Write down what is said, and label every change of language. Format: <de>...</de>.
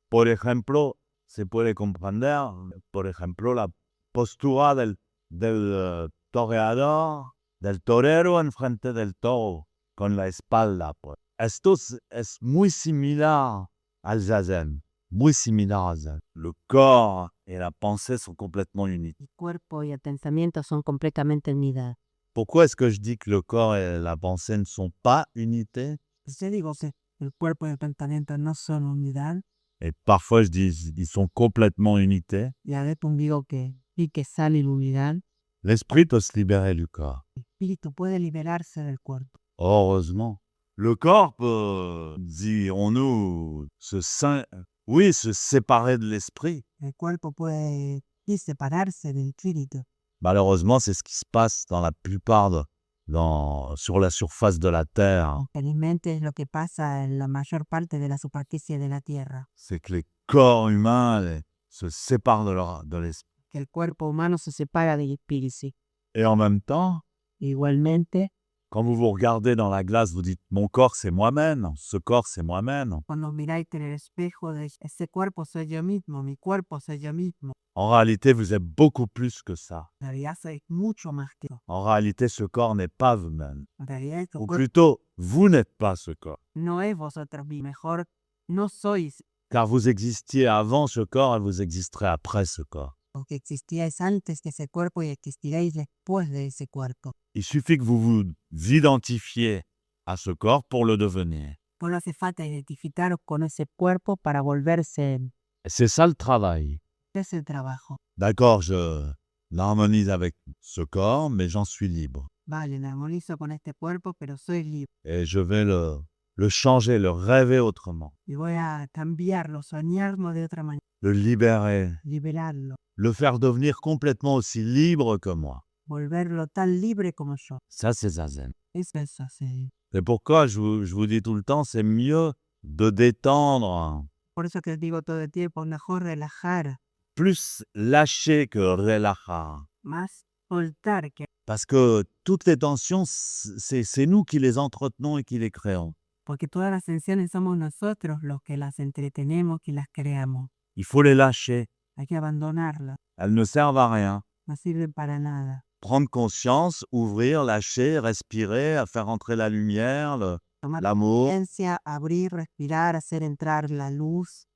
<es>Por ejemplo, se puede comprender, por ejemplo, la postura del toreador, del torero enfrente del toro, con la espalda. Pues. Esto es muy similar al zazen, muy similar al zazen.</es> <fr>Le corps et la pensée sont complètement unis.</fr> <es>el cuerpo y el pensamiento son completamente unidad.</es> <fr>Pourquoi est-ce que je dis que le corps et la pensée ne sont pas unités?</fr> <es>Yo digo que el cuerpo y el pensamiento no son unidad,</es> <fr>Et parfois je dis ils sont complètement unités.</fr> <es>y a veces digo que sí que sale la unidad.</es> <fr>L'esprit peut se libérer du corps.</fr> <es>El espíritu puede liberarse del cuerpo.</es> <fr>Heureusement. Le corps peut, dirons-nous, se séparer de l'esprit.</fr> <es>El cuerpo puede sí, separarse del espíritu.</es> <fr>Malheureusement, c'est ce qui se passe dans la plupart sur la surface de la Terre.</fr> <es>Felizmente es lo que pasa en la mayor parte de la superficie de la Tierra,</es> <fr>C'est que les corps humains se séparent de l'esprit.</fr> <es>que el cuerpo humano se separa del espíritu.</es> <fr>Et en même temps,</fr> <es>Igualmente,</es> <fr>quand vous vous regardez dans la glace, vous dites « mon corps, c'est moi-même, ce corps, c'est moi-même ».</fr> <es>cuando miráis en el espejo, de ese cuerpo soy yo mismo, mi cuerpo soy yo mismo.</es> <fr>En réalité, vous êtes beaucoup plus que ça.</fr> <es>En realidad sois mucho más que yo.</es> <fr>En réalité, ce corps n'est pas vous-même.</fr> <es>En realidad, este</es> <fr>Ou</fr> <es>cuerpo</es> <fr>plutôt, vous n'êtes pas ce corps.</fr> <es>no es vosotros mismos. Mejor, no sois</es> <fr>Car vous existiez avant ce corps et vous existerez après ce corps.</fr> <es>lo que existíais antes de ese cuerpo y existiréis después de ese cuerpo.</es> <fr>Il suffit que vous vous identifiez à ce corps pour le devenir.</fr> <es>Solo hace falta identificaros con ese cuerpo para volverse.</es> <fr>Et c'est ça le travail.</fr> <es>Es el trabajo.</es> <fr>D'accord, je l'harmonise avec ce corps, mais j'en suis libre.</fr> <es>Vale, me armonizo con este cuerpo, pero soy libre.</es> <fr>Et je vais le changer, le rêver autrement.</fr> <es>Y voy a cambiarlo, soñarlo de otra manera,</es> <fr>Le libérer,</fr> <es>liberarlo,</es> <fr>le faire devenir complètement aussi libre que moi.</fr> <es>volverlo tan libre como yo.</es> <fr>Ça, c'est Zazen.</fr> <es>Eso es así.</es> <fr>C'est pourquoi je vous dis tout le temps, c'est mieux de détendre,</fr> <es>Por eso que digo todo el tiempo, mejor relajar,</es> <fr>plus lâcher que relajar.</fr> <es>más soltar que...</es> <fr>Parce que toutes les tensions, c'est nous qui les entretenons et qui les créons.</fr> <es>Porque todas las tensiones somos nosotros los que las entretenemos, que las creamos.</es> <fr>Il faut les lâcher.</fr> <es>Hay que abandonarlas,</es> <fr>Elles ne servent à rien.</fr> <es>no sirven para nada.</es> <fr>Prendre conscience, ouvrir, lâcher, respirer, à faire entrer la lumière,</fr> <es>Tomar</es> <fr>l'amour,</fr> <es>conciencia, abrir, respirar, hacer entrar la luz,</es>